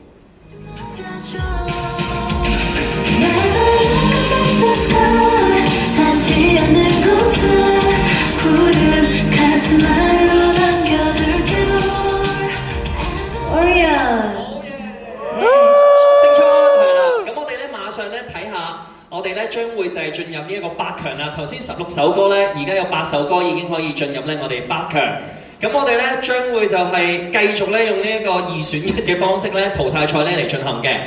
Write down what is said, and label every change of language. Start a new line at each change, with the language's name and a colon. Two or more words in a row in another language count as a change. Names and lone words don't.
Korean: 닿지 않는 곳에 구름 같은 말로 남겨둘게 오리온.
Cantonese: 勝出係啦，咁我哋咧馬上咧睇下，我哋咧將會就係進入呢一個八強啦。頭先16首歌咧，而家有8首歌已經可以進入咧我哋八強。咁我哋咧將會就係繼續咧用呢一個2選1嘅方式咧淘汰賽咧嚟進行嘅。